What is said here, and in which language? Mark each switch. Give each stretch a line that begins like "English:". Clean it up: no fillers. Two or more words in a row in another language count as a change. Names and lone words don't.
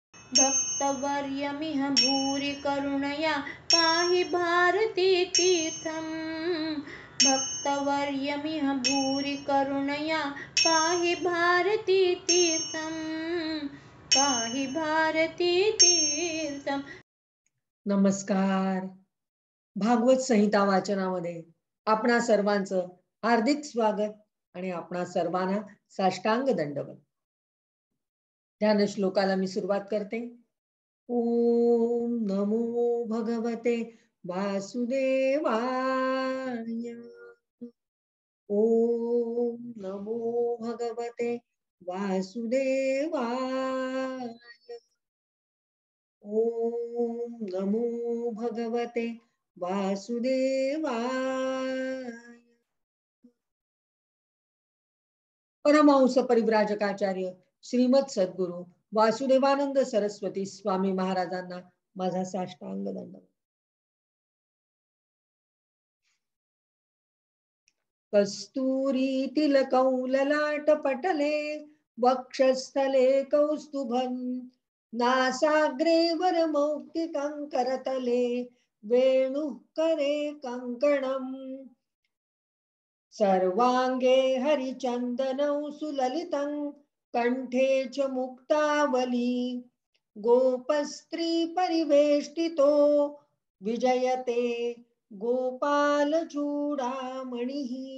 Sanskrit: भक्तवर्यमिह भूरि करुणया पाहि भारती तीर्थम। भक्तवर्यमिह भूरि करुणया पाहि भारती तीर्थम, पाहि भारती तीर्थम।
Marathi: नमस्कार. भागवत संहिता वाचनामध्ये आपणा सर्वांचं हार्दिक स्वागत आणि आपणा सर्वांना साष्टांग दंडवत. ध्यान श्लोकाला मी सुरुवात करते.
Sanskrit: ओम नमो भगवते वासुदेवाय. ओम नमो भगवते वासुदेवाय. ओम नमो भगवते वासुदेवाय.
Marathi: परमहंस परिव्राजकाचार्य श्रीमद सद्गुरु वासुदेवानंद सरस्वती स्वामी महाराजांना माझा साष्टांग दंडवत.
Sanskrit: कस्तुरी तिलकं ललाट पटले वक्षस्थले कौस्तुभं नासाग्रे वरमौक्तिकं करतले वेणुः करे कंकणम् सर्वांगे हरिचंदनौ सुललितं कंठे च मुक्तावली गोपस्त्री परिवेष्टितो विजयते गोपालचूडामणिः।